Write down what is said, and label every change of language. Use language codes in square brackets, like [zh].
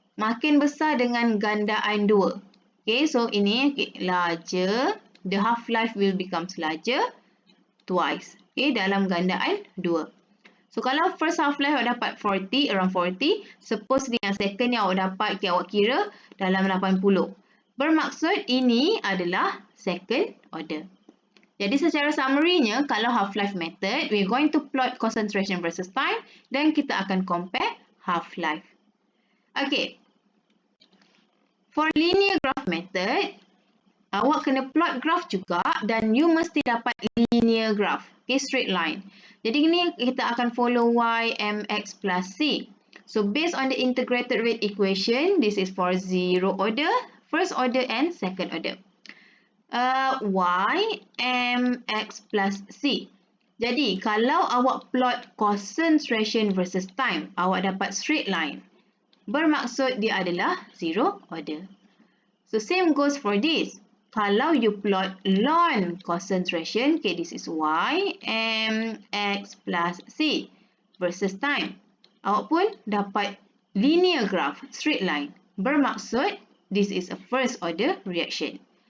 [ms] Makin besar dengan gandaan 2. [en] Okay, so [ms] ini [en] larger. The half-life will become larger twice. [ms] Okay, dalam gandaan 2. So, kalau first half-life awak dapat 40, around 40. Suppose yang second ni awak dapat, okay, awak kira dalam 80. Bermaksud ini adalah second order. Jadi, secara summary-nya, kalau [en] half-life method, we're going to plot concentration versus time [ms] dan kita akan [en] compare half-life. Okay. For linear graph method, [ms] awak kena [en] plot graph [ms] juga dan [en] you [ms] mesti dapat [en] linear graph. Okay, straight line. [ms] Jadi ini kita akan [en] follow y mx plus c. So based on the integrated rate equation, this is for zero order, first order and second order. Y mx plus c. [ms] Jadi, kalau awak plot concentration versus time, awak dapat straight line. Bermaksud dia adalah zero order. [en] So, same goes for this. [ms] Kalau [en] you plot ln concentration, okay, this is Y mx plus c versus time. [ms] Awak pun dapat linear graph, straight line. Bermaksud, [en] this is a first order reaction.